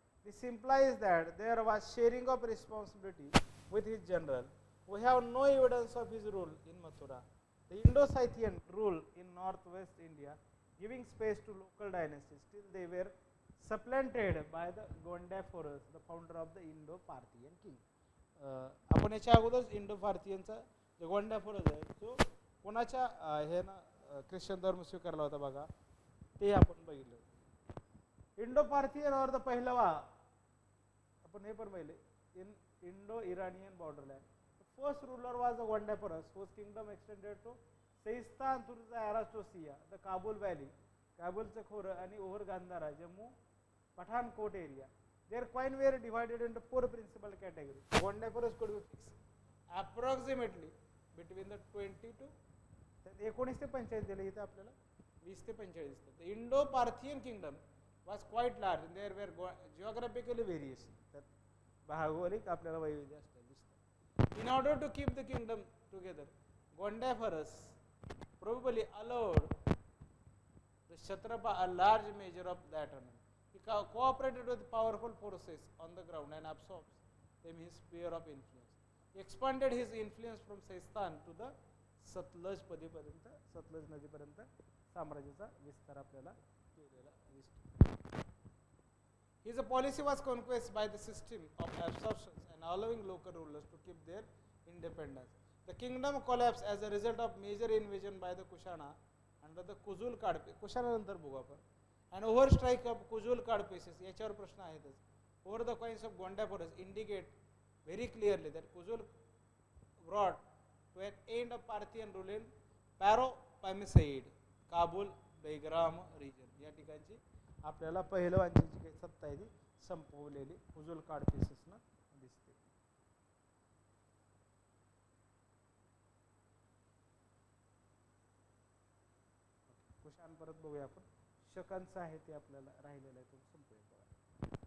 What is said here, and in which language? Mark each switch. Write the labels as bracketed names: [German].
[English] This implies that there was sharing of responsibility with his general. We have no evidence of his rule in Mathura. The Indo-Scythian rule in northwest India, giving space to local dynasties, till they were supplanted by the Gondopharos, the founder of the Indo-Parthian king. [Marathi] आपण याच्या अगोदर इंडो-पार्थियनचा जो गोंडाफोरस आहे तो कोणाच्या हे ना Christian धर्म स्वीकारला होता बघा, ते आपण बघितलं. इंडो-पार्थियन और द पहिलवा आपण हे पण पाहिले in Indo-Iranian borderland. [English] The first ruler was the Gondopharos, whose kingdom extended to Seistan through the Arachosia, the Kabul Valley, [Marathi] Kabulचे खोरं आणि [English] Over Gandhara, Jammu, Pathankot area. Their coin were divided into 4 principal categories. Gondopharos could be fixed approximately between the 20 to 19 [Marathi] ते 45 दिले इथे आपल्याला 20 ते 45 दिसतात. [English] The Indo-Parthian kingdom was quite large and there were geographically variations. [Marathi] भौगोलिक आपल्याला वैविध्य असते दिसतं. [English] In order to keep the kingdom together, Gondopharos probably allowed the Kshatrapa a large measure of that honor. He cooperated with powerful forces on the ground and absorbed them his sphere of influence. He expanded his influence from Seistan to the [Marathi] Sutlej पदीपर्यंत, Sutlej नदीपर्यंत साम्राज्याचा विस्तार आपल्याला केलेला दिसतो. [English] His policy was conquest by the system of absorptions and allowing local rulers to keep their independence. The kingdom collapsed as a result of major invasion by the Kushana under the Kuzul Kadpe. [Marathi] Kushana नंतर बघू आपण. [English] And overstrike of Kuzul Kadpeses. [Marathi] याच्यावर प्रश्न आहेतच. [English] Over the coins of Gondaporus indicate very clearly that Kuzul brought to an end of Parthian rule in Paropamisaid, Kabul, Begram region. [Marathi] या ठिकाणची आपल्याला पहिलवांची जी काही सत्ता आहे ती संपवलेली कुजुल काडपिसेसनं दिसते. कुशाण परत बघूया आपण. शकांचं आहे ते आपल्याला राहिलेलं आहे, तो संपूया बघा.